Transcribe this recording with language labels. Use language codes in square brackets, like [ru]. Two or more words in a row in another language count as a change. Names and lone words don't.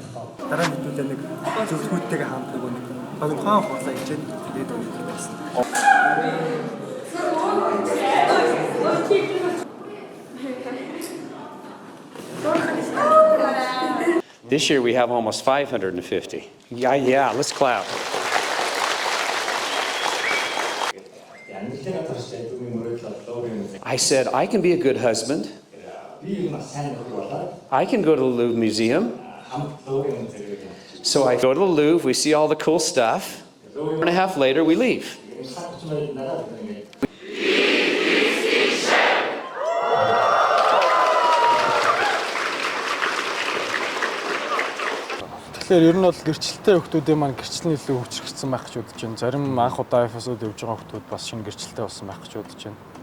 [mn] Дараа нь хэдүүлээ нэг зөвлөгөөтэйгээ хамт нөгөө нэг тухайн хугацаа хичээд тэгээд өгөх байсан. [en] This year we have almost 550. Yeah, let's clap. I said, I can be a good husband. I can go to the Louvre Museum. So I go to the Louvre, we see all the cool stuff. An hour and a half later, we leave. [mn] Тэгэхээр ер нь бол гэрчлэлтэй хүүхдүүдийн маань гэрчлэл илүү хөгжигдсэн байх гэж бодож байна. Зарим анх удаа ФСОд явж байгаа хүүхдүүд бас шинэ гэрчлэлтэй болсон байх гэж бодож байна.